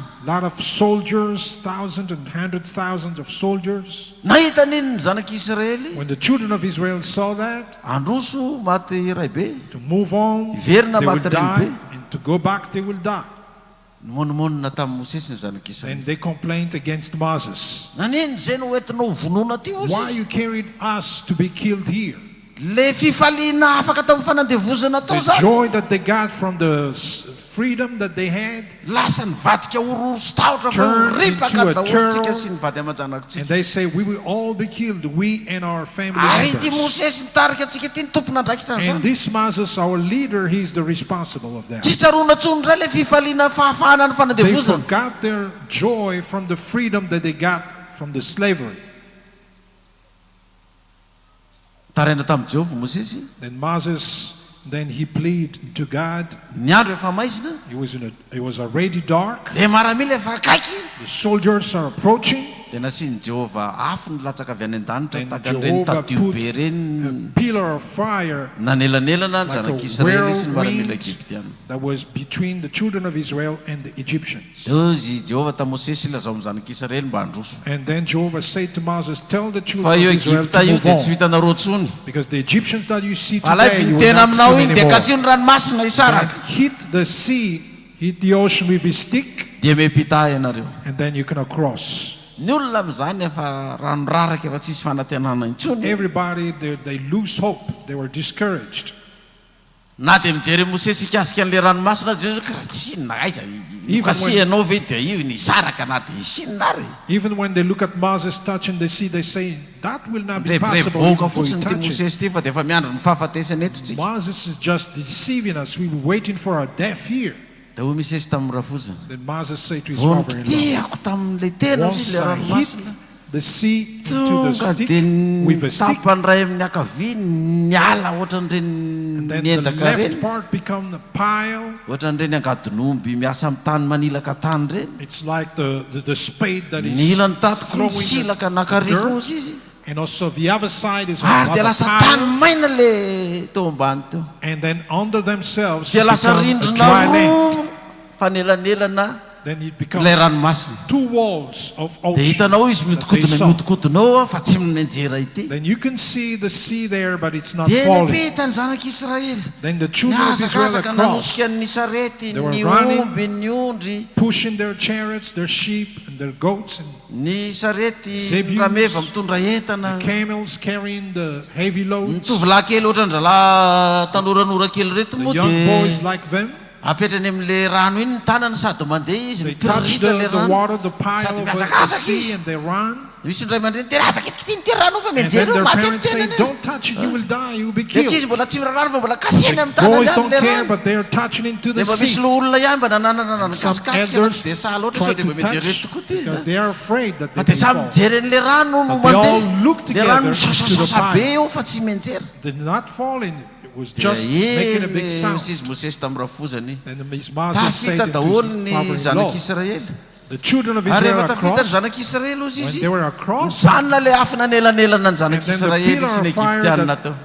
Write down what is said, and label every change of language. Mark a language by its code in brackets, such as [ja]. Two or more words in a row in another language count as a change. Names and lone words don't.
[en] Lot of soldiers, thousands and 100,000 of soldiers. [mg] Nahita niny ny zanak'Israely. [en] When the children of Israel saw that, [mg] Androso maty iray be. [en] to move on, [mg] Verina [en] they will [mg] maty reny [en] die, [mg] be. [en] and to go back, they will die. [mg] Monimonina tamin'ny Mosesy ny zanak'Israely. [en] And they complained against Moses. [mg] Nanino zay no entinao vonoina ty ozy? [en] Why you carried us to be killed here? [mg] Le fifaliana afaka tamin'ny fanandevozana tao [en] The [mg] zany. [en] joy that they got from the freedom that they had, [mg] Lasa nivadika orory sy tahotra fa [en] Turn [mg] ripaka [en] into a [mg] daholo tsika [en] terror. [mg] sy ny vady aman-janakitsika. [en] and they say we will all be killed, we and our family [mg] Ary ty [en] members. [mg] Mosesy nitarika atsika ty ny tompona andraikitra [en] And [mg] an'izany. [en] this Moses, our leader, he's the responsible of that. [mg] Tsy tsaroana tsony ndray le fifaliana fahafahana ny [en] They [mg] fanandevozana. [en] forgot their joy from the freedom that they got from the slavery. [mg] Taraina tamin'i Jehovah Mosesy. [en] Then Moses, then he pleaded to God. [mg] Ny andro efa maizina. [en] It was already dark. [mg] Le maramila efa akaiky. [en] The soldiers are approaching. [mg] dia nasiany Jehova afo ny latsaka avy any an-danitra [en] And [mg] takan'ireny [en] Jehovah [mg] tadio [en] put [mg] be [en] a [mg] reny [en] pillar of fire [mg] nanelanelana ny [en] like a [mg] zanak'Israely sy ny miaramila [en] whirlwind [mg] Egyptiana. [en] that was between the children of Israel and the Egyptians. [mg] Eo izy Jehova ta Mosesy ilazao amin'ny zanak'Israely mba handroso. [en] And then Jehovah said to Moses, tell the [mg] Fa [en] children [mg] io [en] of Israel [mg] Egypta [en] to [mg] io [en] move [mg] dia tsy [en] on. [mg] hitanareo tsony. [en] Because the Egyptians that you see [mg] Alay [en] today, you will [mg] tena [en] not see [mg] aminao [en] them [mg] iny dia [en] anymore. [mg] kasino ranomasina [en] And [mg] isaraka. [en] hit the sea, hit the ocean with a stick, [mg] Dia mepita ianareo. [en] and then you cannot cross. [mg] Ny olona amin'izany efa rano raraka efa tsisy fanantenana intsony. [en] Everybody, they lose hope. They were discouraged. [mg] Na dia mijery Mosesy hikasika an'ilay ranomasina Jehovah karaha tsy inona aiza. Kasihanao ve dia io ny saraka na dia isinona ary. [en] Even when they look at Moses touching the sea, they say, that will not be [mg] Revoka [en] possible even for you [mg] fotsiny ty [en] touch it. [mg] Mosesy ty fa dia efa miandro ny fahafatesana eto tsika. [en] Moses is just deceiving us. We were waiting for our death here. [mg] Dia hoy Mosesy tamin'ny rafozana. [en] Then Moses said to his father-in-law, [mg] Vonokitiako tamin'ilay tena [en] once [mg] ilay [en] I [mg] ranomasina. [en] hit the sea into the [mg] Tonga [en] stick [mg] dia [en] with a stick, [mg] tapany ray amin'ny ankavia niala ohatran'ireny [en] and then the [mg] niendaka [en] left [mg] reny. [en] part become the pile. [mg] Ohatran'ireny angadin'omby miasa amin'ny tany manilaka tany reny. [en] It's like the spade that [mg] Ny [en] is [mg] ilany tatoko [en] throwing [mg] silaka [en] the [mg] nakariko [en] dirt. [mg] izy. [en] And also the other side is [mg] Ary dia [en] another [mg] lasa tany [en] pile. [mg] maina le teo ambany teo. [en] And then under themselves [mg] Dia lasa [en] become a [mg] rindrina [en] dry land. [mg] roa fanelanelana [en] Then it [mg] ilay [en] becomes [mg] ranomasina. [en] 2 walls of [mg] Dia [en] ocean [mg] hitanao izy [en] that they [mg] mihodikodina [en] saw. [mg] mihodikodinao fa tsy mimenjera ity. [en] Then you can see the sea there, but it's not [mg] Dia [en] falling. [mg] nepeta ny zanak'Israely. [en] Then the children of Israel [mg] Miazakazaka [en] across, [mg] nanosika ny sarety, [en] They were [mg] ny [en] running. [mg] omby, ny ondry, [en] pushing their chariots, their sheep, and their goats, and [mg] ny sarety [en] Zebulos, [mg] rameva mitondra entana. [en] the camels carrying the heavy [mg] Ny [en] loads. [mg] tovolahy kely ohatran-dralahy tanoranora kely reto [en] The [mg] moa [en] young [mg] dia [en] boys like them, [mg] apetrany amin'ilay rano iny ny tanany sady mandeha izy [en] they touch [mg] mipirita le [en] the [mg] rano. [en] water, the pile [mg] Sady [en] of the [mg] miazakazaka [en] sea, [mg] izy. [en] and they run. [mg] Misy ny ray aman-dreny tena aza kitikitiny ty rano fa [en] And then [mg] mianjera [en] their [mg] maty [en] parents say, [mg] tenany. [en] don't touch it, you will die, you will be [mg] Dia ankizy [en] killed. [mg] mbola tsy mirarano fa mbola kasena amin'ny [en] The [mg] tanany [en] boys [mg] ihany [en] don't [mg] le [en] care, [mg] rano. [en] but they're touching into [mg] Dia [en] the [mg] mba misy [en] sea. [mg] loha olona ihany mba nananana [en] Some [mg] nakasikasika [en] elders [mg] dia sahala ohatra [en] try [mg] sao dia [en] to [mg] mba mijery [en] touch [mg] tokoa ty. [en] because they are afraid that [mg] Fa [en] they [mg] dia [en] can [mg] samy [en] fall. [mg] mijery an'ilay rano no [en] But they all [mg] mandeha. [en] look [mg] Dia rano [en] together into the [mg] misasasasa be [en] pile. [mg] eo fa tsy mianjera. [en] They're not falling, it was [mg] Dia [en] just making a big [mg] eny [en] sound. [mg] izy Mosesy tamin'ny rafozany. [en] And Moses said [mg] Tafita [en] to [mg] daholo [en] his [mg] ny [en] father-in-law, [mg] zanak'Israely. [en] the children of [mg] Ary [en] Israel [mg] rehefa tafita ny [en] across, [mg] zanak'Israely ozy [en] when [mg] izy. [en] they were across, [mg] Mijanona le afo nanelanelana ny [en] and then the [mg] zanak'Israely [en] pillar [mg] sy ny [en] of fire [mg] Egyptianina teo.